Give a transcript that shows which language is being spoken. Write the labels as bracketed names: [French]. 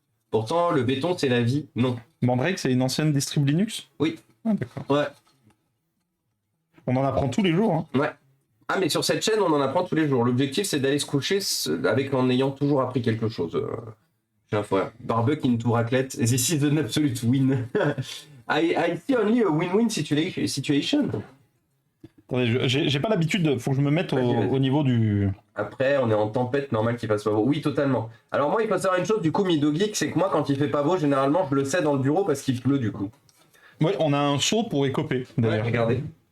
[French] Pourtant, le béton, c'est la vie. Non. Mandrake, c'est une ancienne distrib Linux? Oui. Ah, d'accord. Ouais. On en apprend tous les jours. Hein. Ouais. Ah, mais sur cette chaîne, on en apprend tous les jours. L'objectif, c'est d'aller se coucher en ayant toujours appris quelque chose. J'ai un frère. [English] Barbecue into raclette. This is an absolute win. I see only a win-win situation. [French] Attendez, j'ai pas l'habitude, faut que je me mette Vas-y. au niveau du... Après, on est en tempête, normal qu'il fasse pas beau. Oui, totalement. Alors moi, il faut savoir une chose, du coup, Midogeek, c'est que moi, quand il fait pas beau, généralement, je le sais dans le bureau parce qu'il pleut, du coup. Ouais, on a un seau pour écoper, Ouais, d'ailleurs. regardez.